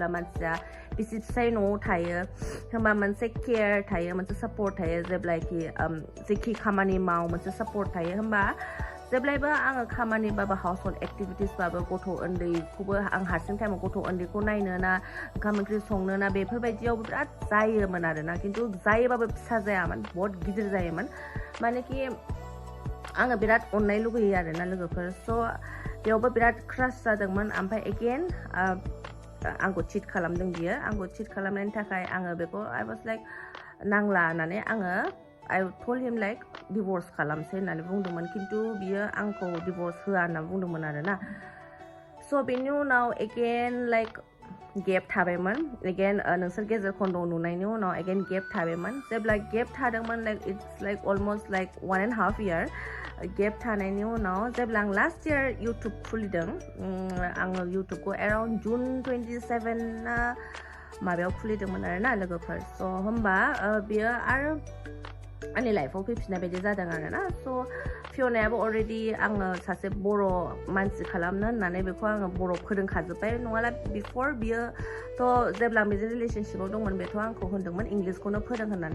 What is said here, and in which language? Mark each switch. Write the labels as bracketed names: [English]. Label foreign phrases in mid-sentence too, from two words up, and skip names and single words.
[Bodo] मानसिया बिसि फिसाय न'आव थायो होमबा मोनसे केयार थायो मोनसे सापर्ट थायो जेब्लाखि जेखि खामानि माव मोनसे सापर्ट थायो होमबा जेब्लायबो आङो खामानिबाबो [English] house hold activities [Bodo] गथ' उन्दैखौबो आं हारसिं टाइमाव गथ' उन्दैखौ नायनो ना ओंखाम ओंख्रि संनो ना बेफोरबायदियावबो बिराद जायोमोन आरो ना खिन्थु जायोबाबो फिसा जायामोन बहुत गिदिर जायोमोन मानेकि आङो बिराद अननाय लुगैयो आरो ना लोगोफोर स' बेयावबो बिराद क्रास जादोंमोन ओमफ्राय एगेन आंखौ चिट खालामदों बियो आंखौ चिट खालामनायनि थाखाय आङो बेखौ [English] I was like [Bodo] नांला होननानै आङो [English] I told him like divorce [Bodo] खालामसै होननानै बुंदोंमोन खिन्थु बियो आंखौ divorce होआ होनना बुंदोंमोन आरोना so बेनि उनाव [English] again like [Bodo] गेप थाबायमोन again नोंसोर गेजेर खन्द'आव नुनायनि उनाव again गेप थाबायमोन जेब्ला गेप थादोंमोन [English] like it's like almost like 1.5 year [Bodo] गेप थानायनि उनाव जेब्ला आं [English] last year [Bodo] इउटुब खुलिदों आङो इउटुबखौ [English] around June 27 [Bodo] ना माबायाव खुलिदोंमोन आरोना लोगोफोर स' होमबा बियो आरो आंनि लाइफआव फैफिननाय बायदि जादों आरोना स' फियनायाबो अलरेडि आङो सासे बर' मानसि खालामनो होननानै बेखौ आङो बर' फोरोंखाजोब्बाय नङाला बिफोर बियो थ' जेब्ला आं बेजों रिलेसनशिपआव दंमोन बेथ' आंखौ होनदोंमोन इंलिसखौनो फोरों होननानै